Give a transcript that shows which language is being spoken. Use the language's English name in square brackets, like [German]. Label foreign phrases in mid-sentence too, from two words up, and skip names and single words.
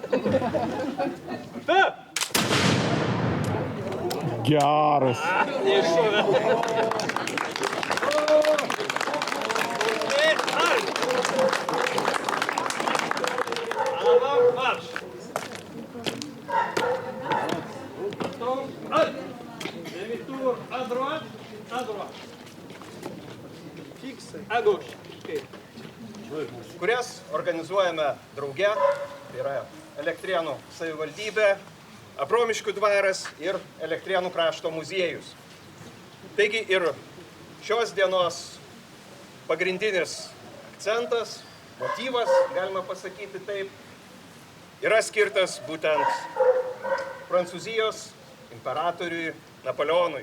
[Lithuanian] Ta! Geras. Neiššovė. Arm. Alam, marš. [French] Demi-tour à droite, Fixe à gauche. [Lithuanian] Kurias organizuojame drauge, tai yra Elektrėnų savivaldybė, Abromiškių dvaras ir Elektrėnų krašto muziejus. Taigi ir šios dienos pagrindinis akcentas, motyvas, galima pasakyti taip, yra skirtas būtent Prancūzijos imperatoriui Napoleonui.